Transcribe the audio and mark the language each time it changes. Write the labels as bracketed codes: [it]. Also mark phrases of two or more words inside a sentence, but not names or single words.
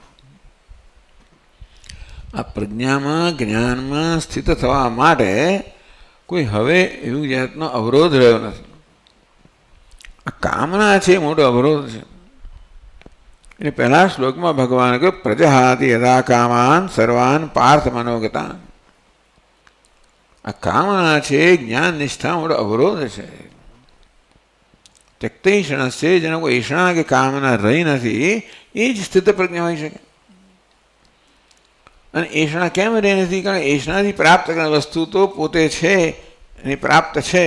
[gu] આ પ્રજ્ઞામાં જ્ઞાનમાં સ્થિત થવા માટે કોઈ હવે એવું જાતનો અવરોધ રહ્યો નથી. આ કામના છે મોટો અવરોધ છે. એટલે પહેલા શ્લોકમાં ભગવાન કહ્યું [sa] प्रजहाति यदा कामान सर्वान पार्थ मनोगतान. [gu] આ કામના છે જ્ઞાન નિષ્ઠા મોટો અવરોધ છે. ત્યક્તૈષણસ્ય, જેનો કોઈ ઈષણા કે કામના રહી નથી એ જ સ્થિત પ્રજ્ઞા હોઈ શકે. અને એષણા કેમ રહી નથી? કારણ એષણાથી પ્રાપ્ત કરનાર વસ્તુ તો પોતે છે, એની પ્રાપ્ત છે.